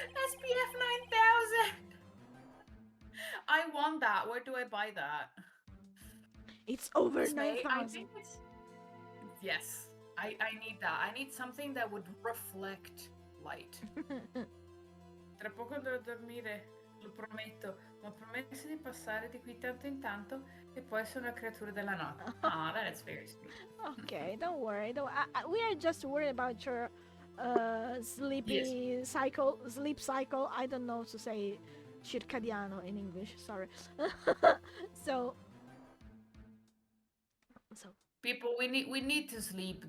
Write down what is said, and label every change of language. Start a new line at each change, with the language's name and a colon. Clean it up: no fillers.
English: SPF 9000! I want that. Where do I buy that? It's over Miss May, I 9,000. think it's... Yes, I need that. I need something that would reflect light.
Italian: Tra poco andrò a dormire, lo prometto. Ma promesso di passare di qui tanto in tanto e poi essere una creatura della notte.
English: Ah, that is very sweet. Okay, don't worry. We are just worried about your sleep cycle. I don't know to say circadiano in English. Sorry. So People, we need to sleep.